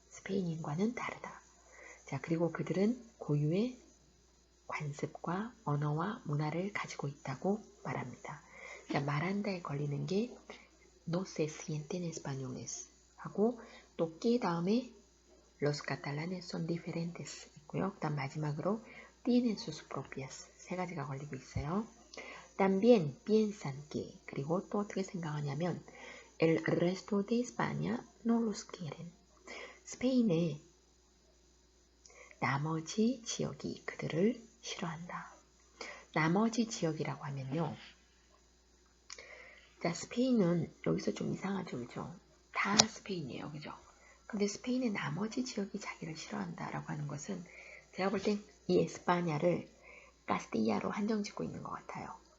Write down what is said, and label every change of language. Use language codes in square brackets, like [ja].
[ko] 스페인인과는 다르다. 자, 그리고 그들은 고유의 관습과 언어와 문화를 가지고 있다고 말합니다. 자, 말한다에 걸리는 게 [es] no se sienten españoles [ko] 하고 또 que 다음에 [es] los catalanes son diferentes [ko] 있고요. 그 다음 마지막으로 [es] tienen sus propias [ko] 세 가지가 걸리고 있어요. [es] También piensan que [ko] 그리고 또 어떻게 생각하냐면 [es] el resto de España no los quieren. [ko] 스페인의 나머지 지역이 그들을 싫어한다. 나머지 지역이라고 하면요. 자, 스페인은 여기서 좀 이상하죠, 그죠? 다 스페인이에요, 그죠? 근데 스페인의 나머지 지역이 자기를 싫어한다라고 하는 것은 제가 볼 땐 이 에스파냐를 카스티아로 한정짓고 있는 것 같아요.